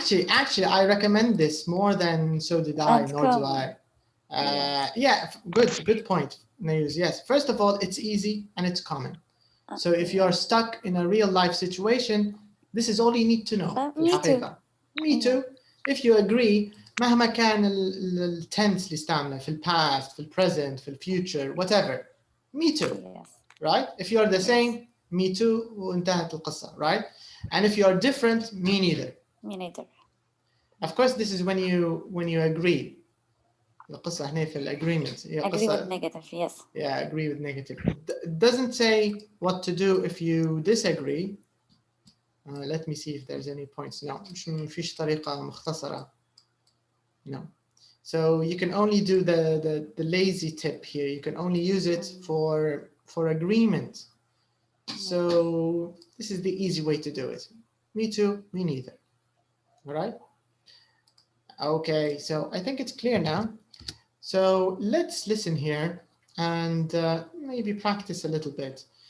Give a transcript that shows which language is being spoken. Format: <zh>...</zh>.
<en>Actually, I recommend this more than so did I, And nor do common. I. Yeah, good point, Nayuz. Yes, first of all, it's easy and it's common. So if you're stuck in a real life situation, this is all you need to know. Me too. Me too. If you agree,</en> <ar>مهما كان التنس اللي استعمله في past, في present, في future,</ar> <en>whatever. Me too. Yes. Right? If you're the same, me too,</en> <ar>وانتهت القصة,</ar> <en>right? And if you're different, me neither. Me neither. Of course, this is when you agree.</en> <ar>القصة هنا في الagreement.</ar> <en>Agree with negative, yes. Yeah, agree with negative. It doesn't say what to do if you disagree. Let me see if there's any points. No,</en> <ar>مفيش طريقة مختصرة.</ar> <en>No. So you can only do the lazy tip here. You can only use it for agreement. So this is the easy way to do it. Me too, me neither. All right? Okay, so I think it's clear now. So let's listen here and maybe practice a little bit.</en>